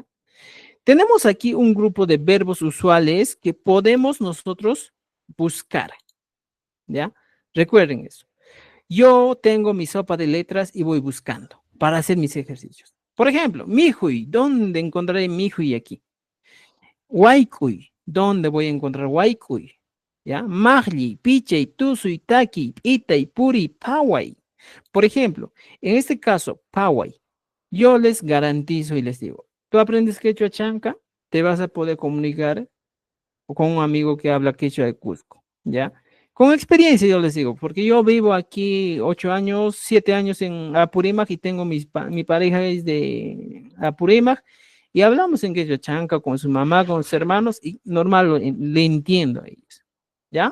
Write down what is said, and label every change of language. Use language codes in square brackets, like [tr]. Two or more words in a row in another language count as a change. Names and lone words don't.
[es] Tenemos aquí un grupo de verbos usuales que podemos nosotros buscar, ¿ya? Recuerden eso. Yo tengo mi sopa de letras y voy buscando para hacer mis ejercicios. Por ejemplo, mijuy, ¿dónde encontraré mijuy aquí? Waikuy, ¿dónde voy a encontrar waikuy? ¿Ya? [qu] Magli, pichey, tusuy, taki, itay, puri, paway. [es] Por ejemplo, en este caso, paway, yo les garantizo y les digo, tú aprendes quechua chanca, te vas a poder comunicar con un amigo que habla quechua de Cusco, ¿ya? Con experiencia yo les digo, porque yo vivo aquí 8 años, 7 años en Apurímac y tengo mi pareja es de Apurímac Y hablamos en quechua chanca con su mamá, con sus hermanos, y normal, le entiendo a ellos, ¿ya?